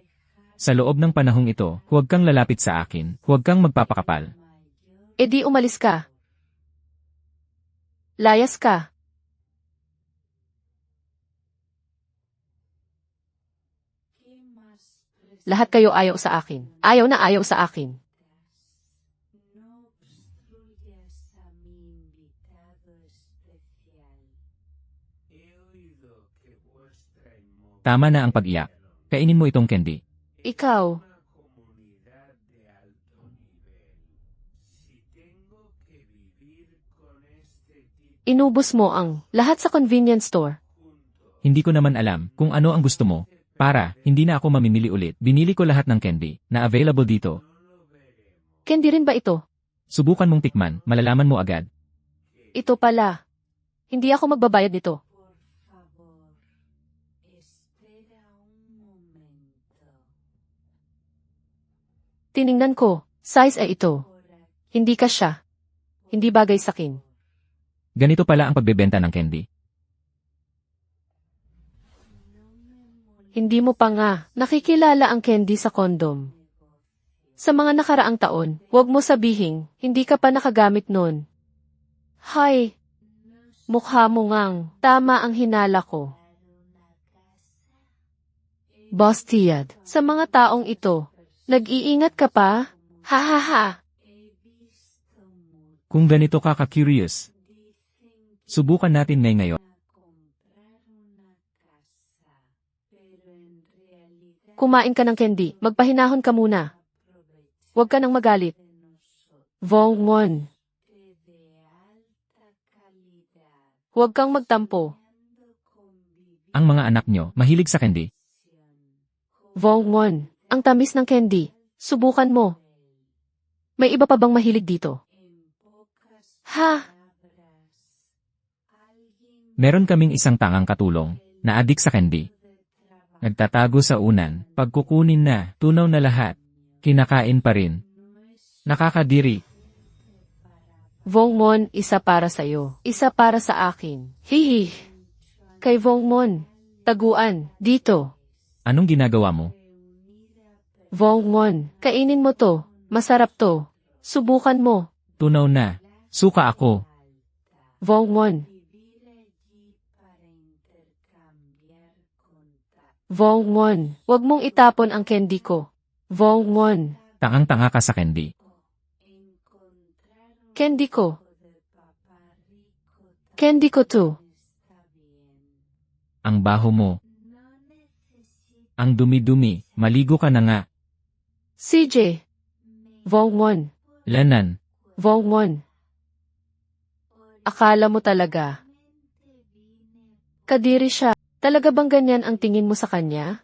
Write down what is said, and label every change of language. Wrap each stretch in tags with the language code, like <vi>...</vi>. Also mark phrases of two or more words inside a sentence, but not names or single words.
<tl>Sa loob ng panahong ito, huwag kang lalapit sa akin. Huwag kang magpapakapal. E di umalis ka. Layas ka. Lahat kayo ayaw sa akin. Ayaw na ayaw sa akin.</tl> <es>No obstruyas a mi invitado especial. He oído que vuestra</es> <tl>Tama na ang pag-iyak. Kainin mo itong candy. Ikaw, inubos mo ang lahat sa</tl> <en>convenience store.</en> <tl>Hindi ko naman alam kung ano ang gusto mo. Para, hindi na ako mamimili ulit. Binili ko lahat ng candy na available dito. Candy rin ba ito? Subukan mong tikman, malalaman mo agad. Ito pala. Hindi ako magbabayad nito.</tl> <es>Por favor, espera un momento.</es> <tl>Tiningnan ko, size ay ito.</tl> <es>Por aquí</es> <tl>Hindi ka siya. Hindi bagay sa akin. Ganito pala ang pagbebenta ng candy. Hindi mo pa nga nakikilala ang candy sa kondom. Sa mga nakaraang taon, huwag mo sabihing, hindi ka pa nakagamit nun. Hay, mukha mo ngang tama ang hinala ko. Boss Tiad, sa mga taong ito, nag-iingat ka pa? Ha ha ha.</tl> <es>he visto mucho.</es> <tl>Kung ganito ka ka-curious,</tl> <es>Dicen</es> <tl>subukan natin ngayon.</tl> <es>que van a comprar una casa, pero en realidad</es> <tl>Kumain ka ng candy, magpahinahon ka muna.</tl> <es>aprovechan</es> <tl>Huwag ka nang magalit.</tl> <es>de nosotros</es> <tl>Vongwon,</tl> <es>de alta calidad.</es> <tl>huwag kang magtampo.</tl> <es>Ando conviviendo</es> <tl>Ang mga anak nyo, mahilig sa candy. Vongwon, ang tamis ng candy. Subukan mo. May iba pa bang mahilig dito?</tl> <es>en pocas</es> <tl>Ha?</tl> <es>palabras. Alguien</es> <tl>Meron kaming isang tangang katulong na adik sa candy.</tl> <es>de trabajo</es> <tl>Nagtatago sa unan, pagkukunin na, tunaw na lahat. Kinakain pa rin.</tl> <es>no es</es> <tl>Nakakadiri.</tl> <es>para</es> <tl>Vongmon, isa para sa'yo. Isa para sa akin. Hihi. Kay Vongmon. Taguan. Dito. Anong ginagawa mo? Vongmon. Kainin mo to. Masarap to. Subukan mo. Tunaw na. Suka ako. Vongmon.</tl> <es>vivir allí para intercambiar contactos.</es> <tl>Vongmon. Huwag mong itapon ang candy ko. Vongmon. Tangang-tanga ka sa candy.</tl> <es>Encontrar un</es> <tl>Candy ko.</tl> <es>poco de papá rico</es> <tl>Candy ko to.</tl> <es>está bien.</es> <tl>Ang baho mo.</tl> <es>No necesito</es> <tl>Ang dumi-dumi. Maligo ka na nga. CJ. Vongmon. Lanan. Vongmon. Akala mo talaga. Kadiri siya. Talaga bang ganyan ang tingin mo sa kanya?</tl>